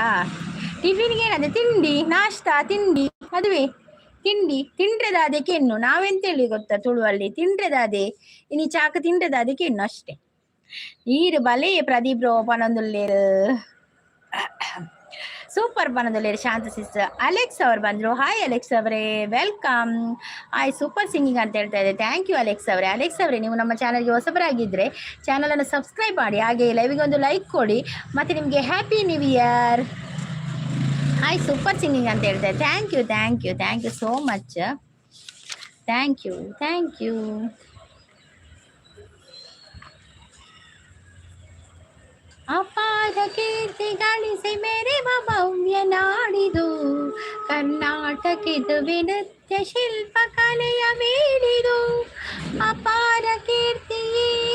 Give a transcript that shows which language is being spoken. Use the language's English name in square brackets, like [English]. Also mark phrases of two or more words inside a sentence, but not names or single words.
[Kannada] ಟಿಫಿನ್ಗೆ ಏನಂತೆ? ತಿಂಡಿ, ನಾಷ್ಟ, ತಿಂಡಿ, ಅದುವೇ ತಿಂಡಿ. [Tulu] ತಿಂಡ್ರೆದಾದೆ ಕೆನ್ನು, [Kannada] ನಾವೆಂತೇಳಿ ಗೊತ್ತಾ ತುಳುವಲ್ಲಿ? [Tulu] ತಿಂಡ್ರೆದಾದೆ ಇನಿ ಚಾಕ ತಿಂಡ್ರೆದಾದೆ ಕೆನ್ನು ಅಷ್ಟೇ. ಈರು ಬಲೆ ಪ್ರದೀಪ್ ರೋ ಪನೊಂದುಲ್ಲೇರು ಸೂಪರ್ ಪನೊಂದುಲ್ಲೇರು. [Kannada] ಶಾಂತ ಸಿಸ್ಟರ್ ಅಲೆಕ್ಸ್ ಅವರು ಬಂದರು. ಹಾಯ್ ಅಲೆಕ್ಸ್ ಅವರೇ, ವೆಲ್ಕಮ್. ಹಾಯ್ [English] super singing [Kannada] ಅಂತ ಹೇಳ್ತಾ ಇದೆ. [English] thank you [Kannada] ಅಲೆಕ್ಸ್ ಅವರೇ. ಅಲೆಕ್ಸ್ ಅವರೇ ನೀವು ನಮ್ಮ ಚಾನಲ್ಗೆ ಹೊಸಬರಾಗಿದ್ದರೆ ಚಾನಲನ್ನು ಸಬ್ಸ್ಕ್ರೈಬ್ ಮಾಡಿ, ಹಾಗೆ ಲೈವಿಗೆ ಒಂದು ಲೈಕ್ ಕೊಡಿ, ಮತ್ತು ನಿಮಗೆ [English] happy new year. [Kannada] ಹಾಯ್ [English] super singing [Kannada] ಅಂತ ಹೇಳ್ತಾರೆ. [English] thank you thank you thank you so much. thank you thank you. [Kannada] ಅಪಾರ ಕೀರ್ತಿ ಗಳಿಸಿ ಮೆರೆವ ಭವ್ಯ ನಾಡಿದು ಕರ್ನಾಟಕದ ನೃತ್ಯ ಶಿಲ್ಪ ಕಲೆಯ ಮೇಲಿದು ಅಪಾರ ಕೀರ್ತಿಯೇ.